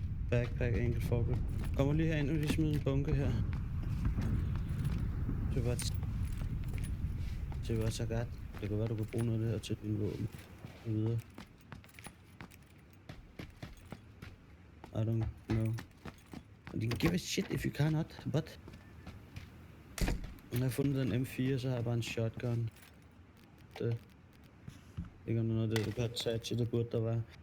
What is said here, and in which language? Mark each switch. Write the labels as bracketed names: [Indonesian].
[Danish] Backpack, enkelt foregrip. Kommer lige herind, og lige smider en bunke her. Det var så godt. Det kan være, du kan bruge noget af det her til din våben. Og videre. [English] I don't know. You can give a shit if you cannot, but... [Danish] Når jeg har fundet den M4, så har jeg bare en shotgun. Det. Ikke om der er noget, det kan tage til, det burde der være.